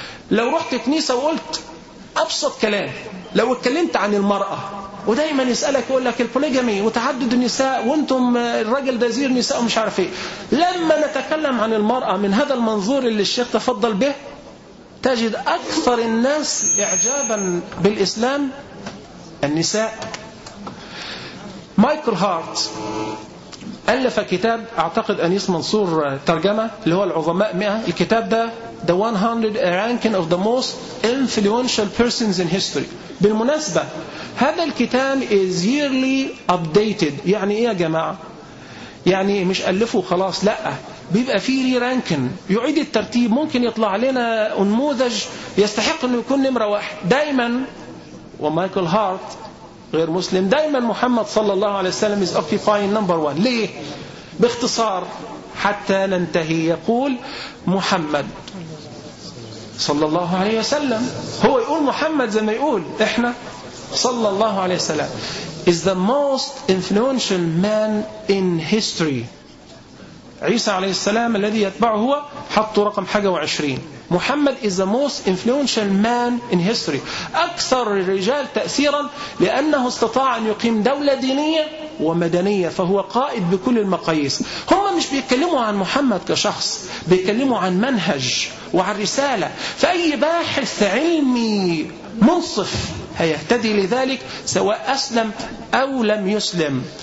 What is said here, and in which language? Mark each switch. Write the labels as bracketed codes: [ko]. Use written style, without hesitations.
[ar] لو رحت كنيسة وقلت ابسط كلام، لو اتكلمت عن المرأة ودايما يسألك يقولك البوليجامي وتعدد النساء وانتم الرجل دزير نساء ومش عارف ايه، لما نتكلم عن المرأة من هذا المنظور اللي الشيخ تفضل به تجد أكثر الناس إعجابا بالإسلام النساء. مايكل هارت ألف كتاب أعتقد أنيس منصور ترجمة اللي هو العظماء 100. الكتاب ده [en] The 100 Ranking of the Most Influential Persons in History. [ar] بالمناسبة هذا الكتاب [en] is yearly updated. [ar] يعني إيه يا جماعة؟ يعني مش ألفه خلاص، لا، بيبقى فيه ري رانكن، يعيد الترتيب، ممكن يطلع لنا نموذج يستحق أن يكون نمرة واحد دائما. ومايكل هارت غير مسلم، دائما محمد صلى الله عليه وسلم [en] is occupying number one. [ar] ليه؟ باختصار حتى ننتهي، يقول محمد صلى الله عليه وسلم، هو يقول محمد زي ما يقول احنا صلى الله عليه وسلم، [en] is the most influential man in history. [ar] عيسى عليه السلام الذي يتبعه هو حطوا رقم حاجة وعشرين. [en] محمد is the most influential man in history. [ar] أكثر الرجال تأثيرا لأنه استطاع أن يقيم دولة دينية ومدنية، فهو قائد بكل المقاييس. هم مش بيتكلموا عن محمد كشخص، بيتكلموا عن منهج وعن رسالة. فأي باحث علمي منصف هيهتدي لذلك سواء أسلم أو لم يسلم.